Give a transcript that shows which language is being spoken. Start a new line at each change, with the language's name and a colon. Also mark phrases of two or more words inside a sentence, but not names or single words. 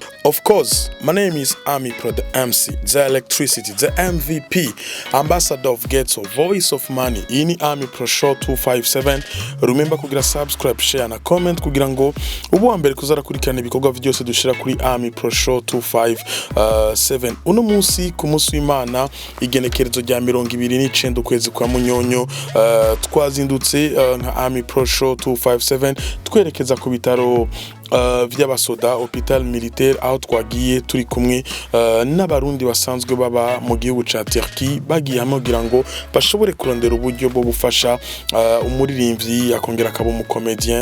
English: Of course, my name is Amipro, the MC, the electricity, the MVP, ambassador of ghetto, voice of money.
Rundi: Ini Amipro Show257. Remember kugira subscribe, share na comment kugira ngo ubu ambere kuzara kurikirana ibikorwa byose dushira kuri Amipro Show257. Uno munsi ku munsi w'Imana igenekerezo rya 29 ukwezi kwa Munyonyo, twazindutse nka Amipro Show257 twerekeza ku bitaro vy'abasoda
French: hospital militaire
Rundi: aho twagiye turi kumwe n'abarundi basanzwe baba mu gihugu ca Turquie, bagiye hamwe kugira ngo bashobore kurondera uburyo bwo gufasha umuririmbyi akongera akaba umukomedien.